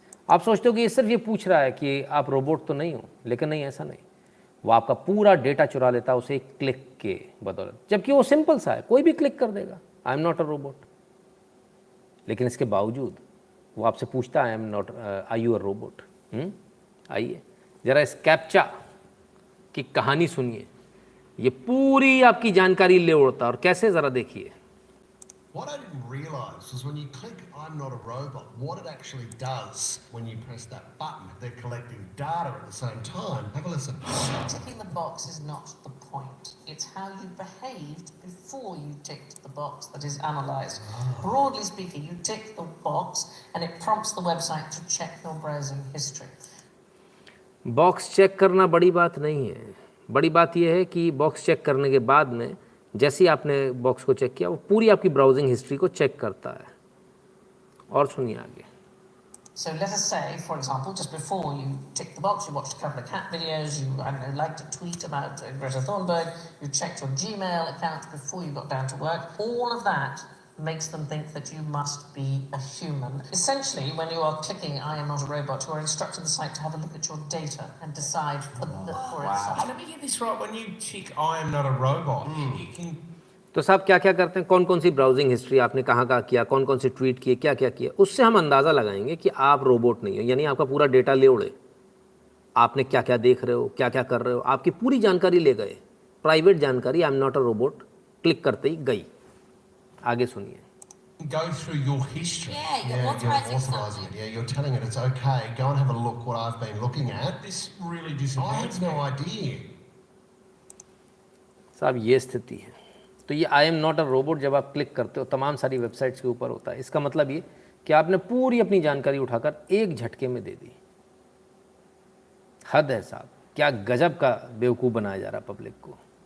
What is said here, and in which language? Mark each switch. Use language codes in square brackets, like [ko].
[hi] आप सोचते हो कि ये सिर्फ ये पूछ रहा है कि आप रोबोट तो नहीं हो, लेकिन नहीं, ऐसा नहीं, वो आपका पूरा डेटा चुरा लेता है उसे एक क्लिक के बदौलत, जबकि वो सिंपल सा है, कोई भी क्लिक कर देगा [en] I am not a robot. [hi] लेकिन इसके बावजूद वो आपसे पूछता है [en] I am not, are you a robot. [hi] आइए ज़रा इस कैप्चा की कहानी सुनिए, ये पूरी आपकी जानकारी ले उड़ता, और कैसे ज़रा देखिए। [en] What I didn't realise was when you click I'm not a robot, what it actually does when you press that button, they're collecting data at the same time. Have a listen. Ticking the box is not the point. It's how you behaved before you ticked the box that is analysed. Broadly speaking, you tick the box and it prompts the website to check your browsing history. [hi] Box check करना बड़ी बात नहीं है, बड़ी बात यह है कि बॉक्स चेक करने के बाद में जैसे ही आपने बॉक्स को चेक किया वो पूरी आपकी ब्राउजिंग हिस्ट्री को चेक करता है। और सुनिए आगे। [en] So let us say, for example, just before you ticked the box, you watched a couple of cat videos, you I don't know, liked a tweet about Greta Thunberg, you checked your Gmail account before you got down to work. All of that makes them think that you must be a human. Essentially, when you are clicking I am not a robot, you are instructing the site to have a look at your data and decide for itself. Let me get this right. When you tick I am not a robot, you can [hi] तो साहब क्या क्या करते हैं, कौन कौन सी browsing history आपने कहाँ कहाँ किया, कौन कौन सी ट्वीट किए, क्या क्या किया, उससे हम अंदाज़ा लगाएंगे कि आप रोबोट नहीं हो, यानी आपका पूरा डेटा ले उड़े, आपने क्या क्या देख रहे हो, क्या क्या कर रहे हो, आपकी पूरी जानकारी ले गए, प्राइवेट जानकारी, [en] I am not a robot [hi] click करते ही गई। आगे सुनिए। [en] go through your history. Yeah, you're authorizing authorizing it. Yeah, you're telling it it's okay. Go and have a look what I've been looking at. This really disadvantages me. I had no idea. [hi] साहब ये स्थिति है। तो ये [en] I am not a robot [hi] जब आप click करते हो तमाम सारी वेबसाइट्स के ऊपर होता है। इसका मतलब ये कि आपने पूरी अपनी जानकारी उठाकर एक झटके में दे दी। हद है साहब, क्या गजब का बेवकूफ़ बनाया जा रहा पब्लिक को।